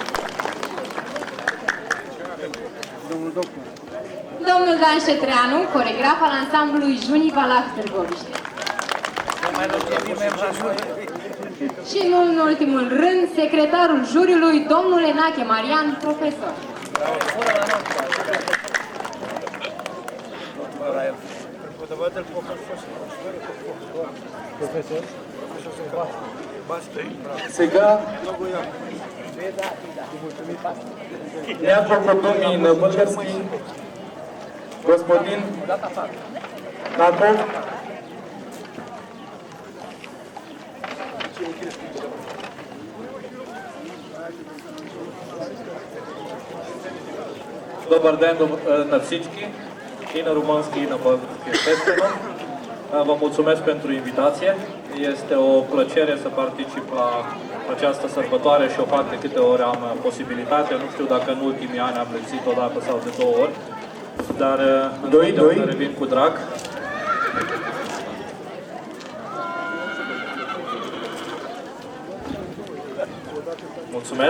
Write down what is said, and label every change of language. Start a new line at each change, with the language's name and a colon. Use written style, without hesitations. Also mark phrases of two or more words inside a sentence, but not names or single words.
Romanian: Domnul Dan Șetreanu, coregraf al ansamblului Junii Valac Târgoviște. Și nu în ultimul rând, secretarul juriului, domnul Enache Marian, profesor.
Bulgarian: Сега няколко думи на български. Господин Наков, Добър ден на всички, и на румънски, и на български, естествено.
Romanian: Vă mulțumesc pentru invitație. Este o plăcere să particip la această sărbătoare și o fac de câte ori am posibilitate. Nu știu dacă în ultimii ani am lipsit o dată sau de 2 ori, dar întotdeauna revin cu drag. Mulțumesc!